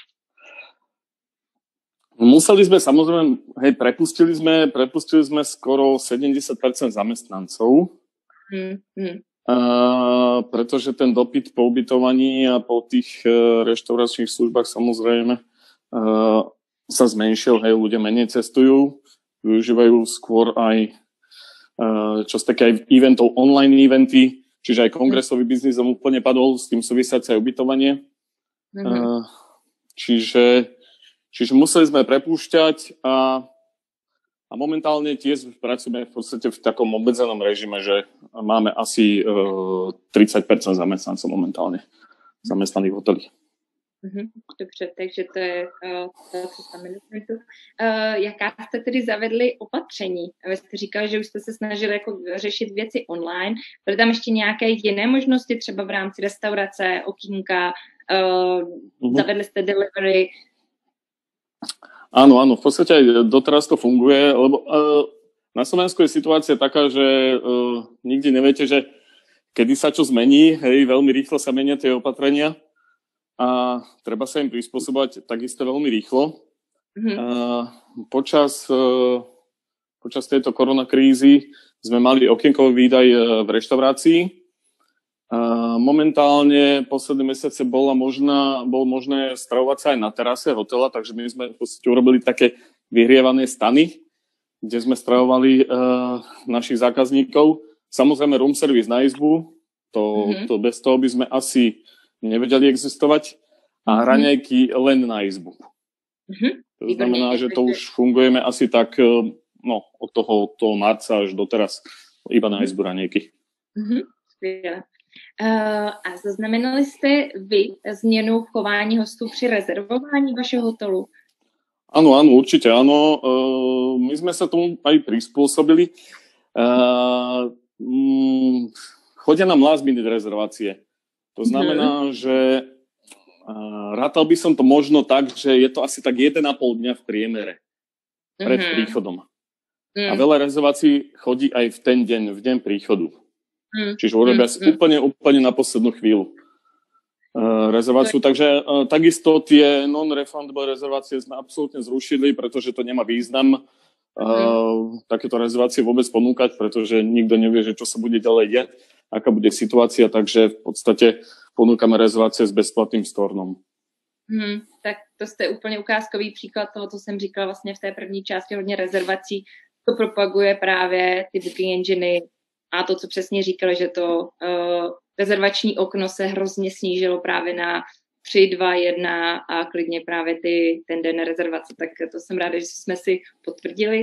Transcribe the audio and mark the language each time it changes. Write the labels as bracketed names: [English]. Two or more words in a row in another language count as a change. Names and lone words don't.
[Slovak] Museli sme, samozrejme, hej, prepustili sme skoro 70% zamestnancov, pretože ten dopyt po ubytovaní a po tých reštauračných službách samozrejme sa zmenšil, hej, ľudia menej cestujú, využívajú skôr aj čo z také aj eventov, online eventy, čiže aj kongresový biznis úplne padol, s tým súvisiace aj ubytovanie. Čiže museli sme prepúšťať a momentálne tiež pracujeme v podstate v takom obmedzenom režime, že máme asi 30% zamestnancov momentálne zamestnaných v hoteli. [Czech] Dobře, takže to je 300 managementu. Jaká jste tedy zavedli opatření? Vy jste říkal, že už jste se snažili jako řešit věci online. Byly tam ještě nějaké jiné možnosti, třeba v rámci restaurace, okýnka, zavedli jste delivery? [Slovak] Áno, v podstate aj doteraz to funguje, lebo na Slovensku je situácia taká, že nikdy neviete, že kedy sa čo zmení, hej, veľmi rýchlo sa menia tie opatrenia a treba sa im prispôsobovať takisto veľmi rýchlo. Počas tejto koronakrízy sme mali okienkový výdaj v reštaurácii. Momentálne posledné mesiace bol možné stravovať sa aj na terase hotela, takže my sme v podstate urobili také vyhrievané stany, kde sme stravovali našich zákazníkov. Samozrejme [English] room service [Slovak] na izbu, to bez toho by sme asi nevedeli existovať, a raňajky len na izbu. To znamená, že to už fungujeme asi tak od toho marca až doteraz iba na izbu raňajky. [Czech] Skvěle. A zaznamenali jste vy změnu v chování hostů při rezervování vašeho hotelu? [Slovak] Áno, určite áno. My sme sa tomu aj prispôsobili. Chodia nám [English] last minute [Slovak] rezervácie. To znamená, že rátal by som to možno tak, že je to asi tak 1,5 dňa v priemere pred príchodom. A veľa rezervácií chodí aj v ten deň, v deň príchodu. Čiže urobia úplne na poslednú chvíľu rezerváciu. Takže takisto tie non-refundable rezervácie sme absolútne zrušili, pretože to nemá význam takéto rezervácie vôbec ponúkať, pretože nikto nevie, že čo sa bude ďalej diať, aká bude situácia, takže v podstate ponúkame rezervácie s bezplatným stornom. [Czech] Tak to jste úplně ukázkový příklad toho, co jsem říkala vlastně v té první části, hodně rezervací. To propaguje právě ty [English] booking enginy [Czech] a to, co přesně říkali, že to rezervační okno se hrozně snížilo právě na 3, 2, 1 a klidně právě ten den rezervace, tak to jsem ráda, že jsme si potvrdili.